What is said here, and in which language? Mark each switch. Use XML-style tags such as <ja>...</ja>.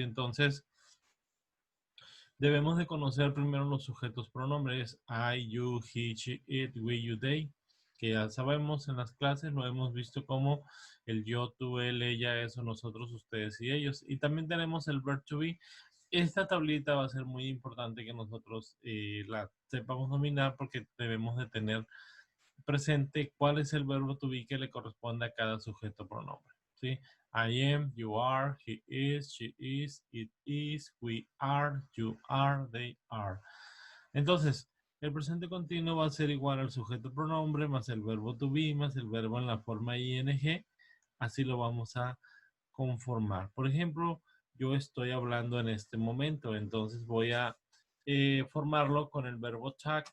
<es>Entonces, debemos de conocer primero los sujetos pronombres</es> <en>I, you, he, she, it, we, you, they,</en> <es>que ya sabemos en las clases, lo hemos visto como el yo, tú, él, ella, eso, nosotros, ustedes y ellos. Y también tenemos el verb to be. Esta tablita va a ser muy importante que nosotros la sepamos dominar porque debemos de tener presente cuál es el verbo to be que le corresponde a cada sujeto pronombre. ¿Sí?</es> <en>I am, you are, he is, she is, it is, we are, you are, they are.</en> <es>Entonces, el presente continuo va a ser igual al sujeto pronombre más el verbo to be más el verbo en la forma ing. Así lo vamos a conformar. Por ejemplo, yo estoy hablando en este momento, entonces voy a formarlo con el verbo talk.</es>